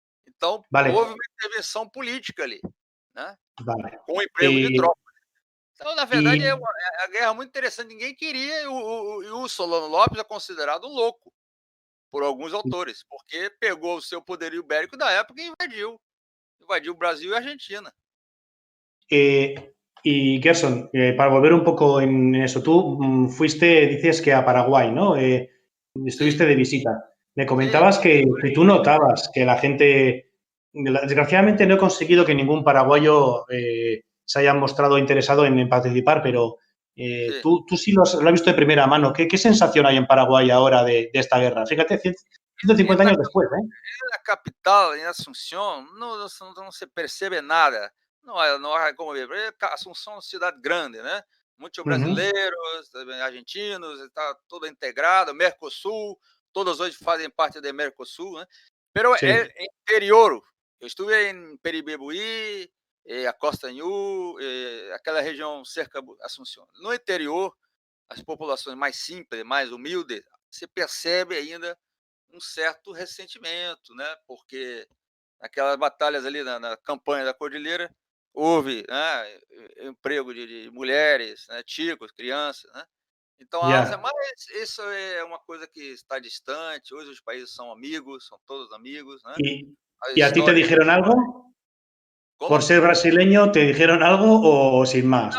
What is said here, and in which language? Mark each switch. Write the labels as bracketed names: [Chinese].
[Portuguese] Então, houve uma intervenção política ali, né? Com o emprego de tropas. Então, na verdade, é uma guerra muito interessante. Ninguém queria, e o Solano Lopes é considerado um louco por alguns autores, porque pegou o seu poderio bélico da época e invadiu o Brasil e a Argentina. [Spanish] Y Gerson, para volver un poco en eso, tú dices que a Paraguay, ¿no? Estuviste de visita. Me comentabas que tú notabas que la gente, desgraciadamente no he conseguido que ningún paraguayo se haya mostrado interesado en participar, pero tú sí lo has visto de primera mano. ¿Qué sensación hay en Paraguay ahora de esta guerra? Fíjate, 150 años después, ¿eh? En la capital, en Asunción, no se percibe nada. [Portuguese] Não há como ver. Assunção é uma cidade grande, né? Muitos brasileiros, argentinos, está tudo integrado, Mercosul, todos hoje fazem parte do Mercosul, né? Pero é interior. Eu estive em Peribebuí, a Costa Nhu, aquela região cerca de Assunção. No interior, as populações mais simples, mais humildes, se percebe ainda um certo ressentimento, né? Porque naquelas batalhas ali na campanha da Cordilheira, houve, né, emprego de mulheres, né, chicos, crianças, né? Então, mas isso é uma coisa que está distante. Hoje os países são amigos, são todos amigos, né? [Spanish] ¿Y a ti te dijeron algo? ¿Cómo? ¿Por ser brasileño te dijeron algo o sin más?